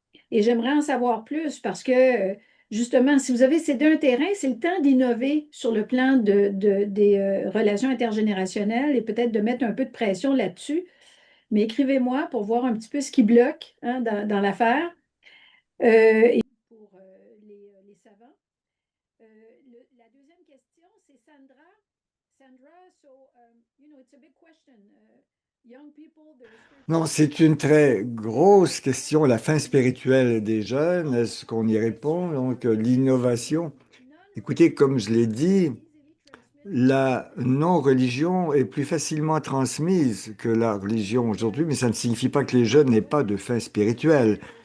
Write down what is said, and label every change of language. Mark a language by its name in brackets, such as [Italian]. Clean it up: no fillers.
[French] Et j'aimerais en savoir plus parce que, justement, si vous avez cédé un terrain, c'est le temps d'innover sur le plan des relations intergénérationnelles et peut-être de mettre un peu de pression là-dessus. Mais écrivez-moi pour voir un petit peu ce qui bloque, hein, dans l'affaire. Et pour les savants. La deuxième question, c'est Sandra. [English] Sandra, so, it's a big question. Young people, [French] Non, c'est une très grosse question, la fin spirituelle des jeunes. Est-ce qu'on y répond? Donc, l'innovation. Écoutez, comme je l'ai dit, la non-religion est plus facilement transmise que la religion aujourd'hui, mais ça ne signifie pas que les jeunes n'aient pas de fin spirituelle.